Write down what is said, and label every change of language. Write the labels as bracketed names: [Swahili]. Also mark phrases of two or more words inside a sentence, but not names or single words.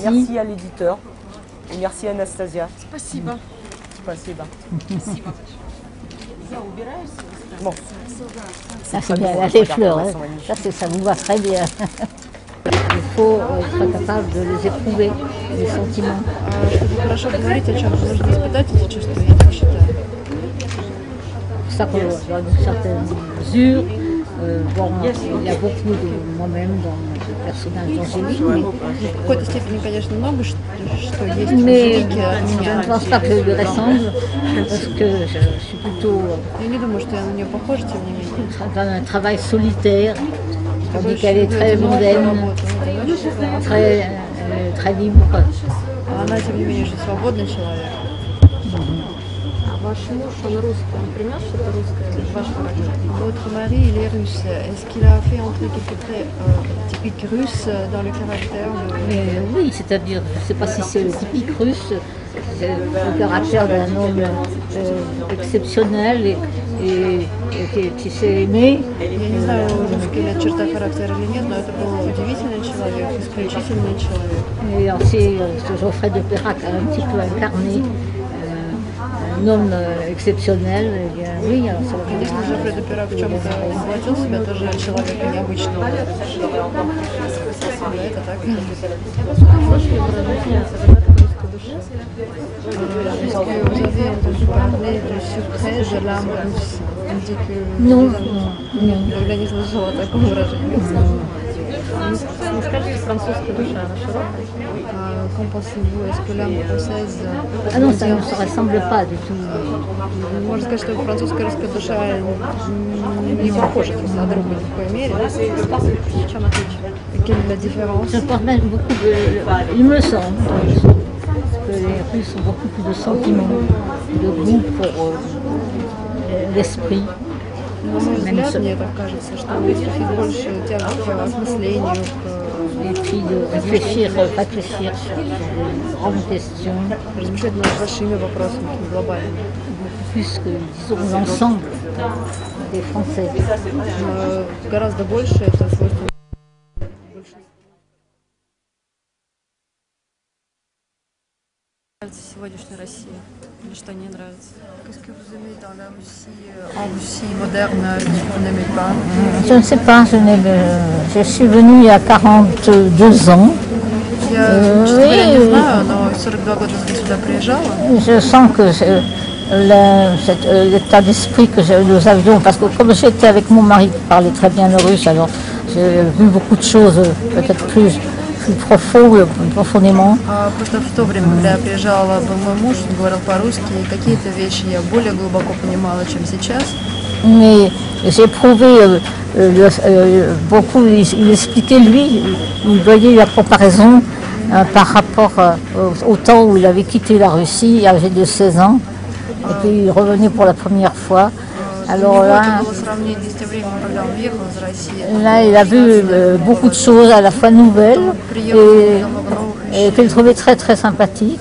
[French] Merci à l'éditeur. Et merci à Anastasia. [Russian] Spasiba. Spasiba. [French] Bon. Ça c'est bien, les fleurs, hein. Ça vous va très bien. Il faut être capable de les éprouver, les sentiments. [Russian] Чтобы хорошо говорить о чем-то, нужно испытать эти чувства, я так считаю. [French] C'est ça que dans une certaine mesure, bon, il y a beaucoup de moi-même dans le personnage d'Angélique. [Russian] В какой-то степени, конечно, много что есть в [French] Mais [Russian] Angélique от [French] je [Russian] меня. [French] ne pense pas que je lui ressemble, parce que je suis plutôt [Russian] Я не думаю, что я на нее похожа, тем не менее. [French] dans un travail solitaire, tandis qu'elle est très mondaine, très libre. [Russian] А она, тем не менее, же свободный человек. Ваш муж, он русский, он принес что-то русское в ваш характер? [French] Votre mari, il est russe. Est-ce qu'il a fait entrer quelques traits typiques russes dans le caractère Oui, c'est-à-dire, je ne sais pas si c'est le typique russe, c'est le caractère d'un homme exceptionnel et qui sait aimer. [Russian] Я не знаю, русская ли черта характера или нет, но это был удивительный человек, исключительный человек. [French] Et aussi, Geoffrey de Perrac a un petit peu incarné un homme exceptionnel. Et bien, oui, alors ça va. [Russian] Конечно, Жофре де Перак в чем-то воплотил себя тоже человека необычного. Это так. [French] Est-ce que vous avez entendu parler du secret de l'âme russe? On dit que... Non. [Russian] Никогда не слышала такого выражения. Не скажете, французская душа, она широкая? [French] Qu'en pensez-vous? Est-ce que l'âme française... Ah non, ça ne se ressemble pas du tout. [Russian] Можно сказать, что французская русская душа не похожа друг на друга ни в коей мере. В чем отличие? [French] Quelle est la différence? Je pense même beaucoup il me semble que les Russes ont beaucoup plus de sentiments, de goût pour l'esprit. [Russian] На мой взгляд, мне так кажется, что у русских есть больше тяги к осмыслению, [French] et puis de réfléchir sur de grandes questions. [Russian] Размышлять над большими вопросами, глобальными. [French] Plus que, disons, l'ensemble des Français. [Russian] Гораздо больше это свойство. Сегодняшней России? Или что не нравится? [French] Qu'est-ce que vous aimez dans la Russie moderne que vous n'aimez pas? Je ne sais pas, je suis venue il y a 42 ans. [Russian] Я, честно говоря, не знаю, но 42 года сюда приезжала. [French] Je sens que l'état d'esprit que nous avions, parce que comme j'étais avec mon mari qui parlait très bien le russe, alors j'ai vu beaucoup de choses peut-être plus profondément. [Russian] Просто в то время, когда я приезжала, мой муж говорил по-русски, и какие-то вещи я более глубоко понимала, чем сейчас. [French] Mais j'ai éprouvé beaucoup, il expliquait lui, il voyait la comparaison par rapport au temps où il avait quitté la Russie, âgé de 16 ans, et puis il revenait pour la première fois. Alors là, il a vu beaucoup de choses à la fois nouvelles et qu'il trouvait très très sympathique.